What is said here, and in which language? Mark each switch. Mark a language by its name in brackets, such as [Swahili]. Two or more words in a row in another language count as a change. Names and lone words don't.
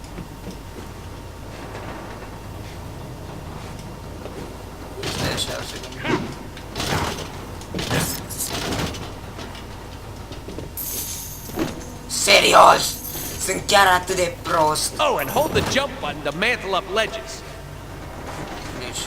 [Romanian] Stai așa o secundă. Serios? Sunt chiar atât de prost. [English] Oh, and hold the jump button to mantle up ledges.